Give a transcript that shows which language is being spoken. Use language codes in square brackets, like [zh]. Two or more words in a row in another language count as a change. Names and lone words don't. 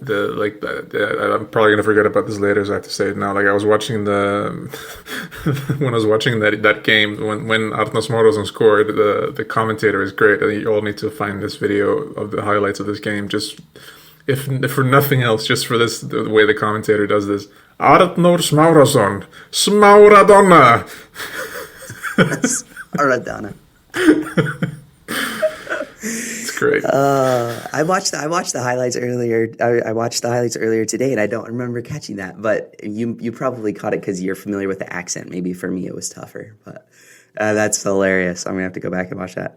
[en] I'm probably gonna forget about this later, so I have to say it now. Like I was watching when I was watching that game when Arnar Smáradona scored, the commentator is great, and you all need to find this video of the highlights of this game. Just if for nothing else, just for the way the commentator does this. Arnar Smáradona. Smáradona. Smáradona. It's great. I watched the highlights earlier. I watched the highlights earlier today, and I don't remember catching that. But you probably caught it because you're familiar with the accent. Maybe for me it was tougher, but that's hilarious. I'm gonna have to go back and watch that.